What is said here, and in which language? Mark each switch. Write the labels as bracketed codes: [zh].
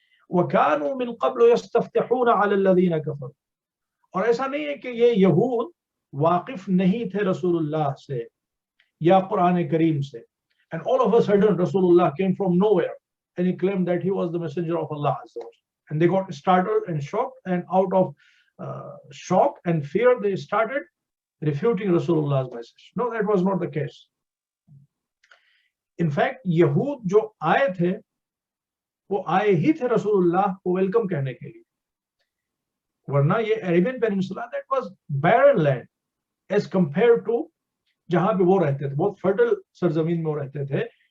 [ar] वकानू मिन क़ब्ल यस्तफ्तिहून अला अल्लज़ीना कफ़रू, [hi] और ऐसा नहीं है कि ये यहूद वाकिफ नहीं थे रसूलुल्लाह से या कुरान करीम से, [en] and all of a sudden Rasulullah came from nowhere and he claimed that he was the messenger of Allah Azza wa Jalla. And they got startled and shocked, and out of shock and fear they started refuting Rasulullah's message. No, that was not the case. [hi] In fact, यहूद जो आए थे वो आए ही थे रसूलुल्लाह को welcome कहने के लिए, वरना ये Arabian peninsula [en] that was barren land as compared to [hi] जहां पे वो रहते थे, बहुत फर्टल सरजमीन में वो रहते थे।